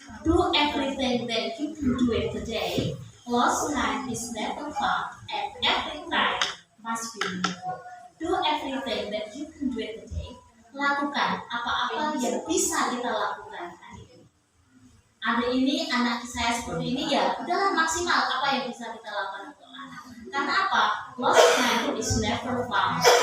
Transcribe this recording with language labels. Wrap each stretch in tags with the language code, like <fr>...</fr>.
<en>Do everything that you can do it today. Lost time is never found, and every time must be meaningful. Do everything that you can do it today.</en> <id>Lakukan apa-apa yang bisa kita lakukan hari ini anak saya seperti ini, ya udahlah maksimal apa yang bisa kita lakukan untuk anak. Karena apa?</id> <en>Lost time is never found.</en>